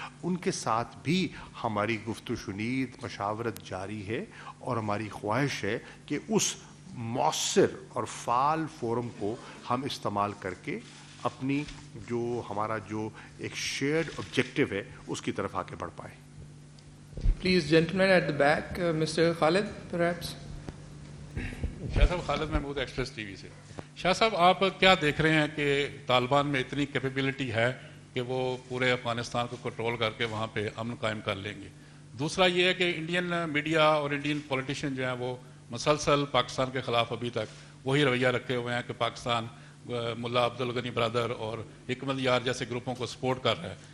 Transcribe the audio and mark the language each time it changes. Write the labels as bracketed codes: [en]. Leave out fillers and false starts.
[ur] ان کے ساتھ بھی ہماری گفت و شنید مشاورت جاری ہے اور ہماری خواہش ہے کہ اس مؤثر اور فعال فورم کو ہم استعمال کر کے اپنی جو ہمارا جو ایک شیئرڈ آبجیکٹو ہے اس کی طرف آگے بڑھ پائیں. [en] Please, gentlemen at the back, Mr. Khalid, perhaps. [ur] شاہ صاحب, خالد محمود, ایکسپریس ٹی وی سے. شاہ صاحب, آپ کیا دیکھ رہے ہیں کہ طالبان میں اتنی کیپیبلٹی ہے کہ وہ پورے افغانستان کو کنٹرول کر کے وہاں پہ امن قائم کر لیں گے؟ دوسرا یہ ہے کہ انڈین میڈیا اور انڈین پولیٹیشین جو ہیں وہ مسلسل پاکستان کے خلاف ابھی تک وہی رویہ رکھے ہوئے ہیں کہ پاکستان ملا عبد الغنی برادر اور حکمت یار جیسے گروپوں کو سپورٹ کر رہا ہے.